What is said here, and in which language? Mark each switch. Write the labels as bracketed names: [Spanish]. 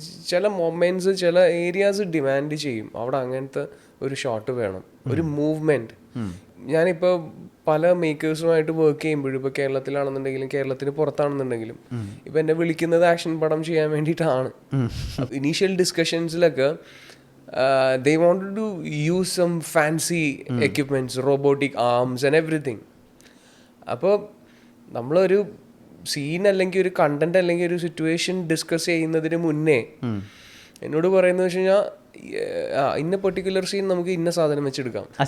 [Malayalam] ചില മൊമെന്റ്സ് ചില areas demand ചെയ്യും, അവിടെ അങ്ങനത്തെ ഒരു ഷോട്ട് വേണം, ഒരു മൂവ്മെന്റ്. ഞാനിപ്പോൾ പല മേക്കേഴ്സുമായിട്ട് വർക്ക് ചെയ്യുമ്പോഴും, ഇപ്പോൾ കേരളത്തിലാണെന്നുണ്ടെങ്കിലും കേരളത്തിന് പുറത്താണെന്നുണ്ടെങ്കിലും, ഇപ്പം എന്നെ വിളിക്കുന്നത് ആക്ഷൻ പടം ചെയ്യാൻ വേണ്ടിയിട്ടാണ്. Initial ഡിസ്കഷൻസിലൊക്കെ [English] they wanted to use some fancy equipments, robotic arms and everything. [Malayalam] അപ്പോൾ നമ്മളൊരു സീൻ അല്ലെങ്കിൽ ഒരു കണ്ടന്റ് അല്ലെങ്കിൽ ഒരു സിറ്റുവേഷൻ ഡിസ്കസ് ചെയ്യുന്നതിന് മുന്നേ എന്നോട് പറയുന്നത് വെച്ച് കഴിഞ്ഞാൽ ഇന്ന പെർട്ടിക്കുലർ സീൻ നമുക്ക് ഇന്ന സാധനം വെച്ചെടുക്കാം.